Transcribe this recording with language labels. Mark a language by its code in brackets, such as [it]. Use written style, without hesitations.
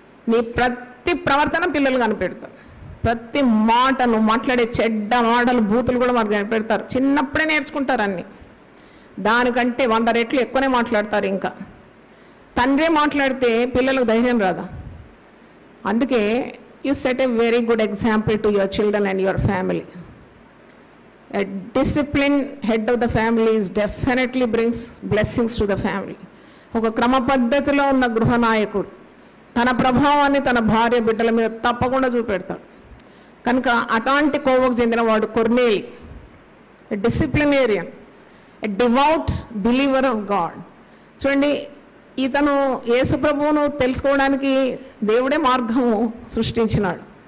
[te] నీ ప్రతి ప్రవర్తన పిల్లలు కనిపెడతారు. ప్రతి మాట నువ్వు మాట్లాడే చెడ్డ మాటలు, బూతులు కూడా మనకు కనిపెడతారు. చిన్నప్పుడే నేర్చుకుంటారు అన్నీ. దానికంటే 100 రెట్లు ఎక్కువనే మాట్లాడతారు. ఇంకా తండ్రే మాట్లాడితే పిల్లలకు ధైర్యం రాదా? [en] అందుకే you set a very good example to your children and your family. A disciplined head of the family is definitely brings blessings to the family. [te] ఒక క్రమ పద్ధతిలో ఉన్న గృహనాయకుడు తన ప్రభావాన్ని తన భార్య బిడ్డల మీద తప్పకుండా చూపెడతాడు. కనుక అట్లాంటి కోవకు చెందినవాడు [en] కొర్నేలి, a disciplinarian, a devout believer of God. [te] చూడండి, ఇతను యేసు ప్రభువును తెలుసుకోవడానికి దేవుడే మార్గము సృష్టించినాడు.